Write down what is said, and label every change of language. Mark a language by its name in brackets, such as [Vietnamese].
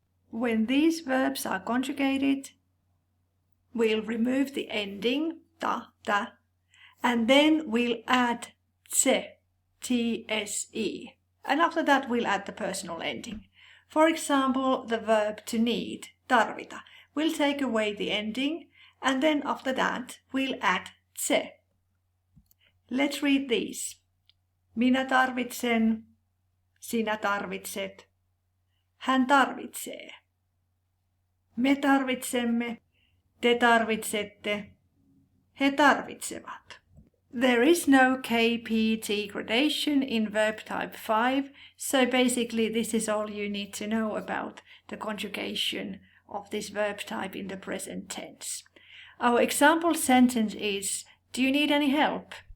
[English] When these verbs are conjugated, we'll remove the ending ta, tä, and then we'll add tse, tse, and after that we'll add the personal ending. For example, the verb to need, tarvita, we'll take away the ending, and then after that we'll add tse. Let's read these. [Finnish] Minä tarvitsen, sinä tarvitset, hän tarvitsee. Me tarvitsemme, te tarvitsette, he tarvitsevat. [English] There is no KPT gradation in verb type 5, so basically this is all you need to know about the conjugation of this verb type in the present tense. Our example sentence is, do you need any help?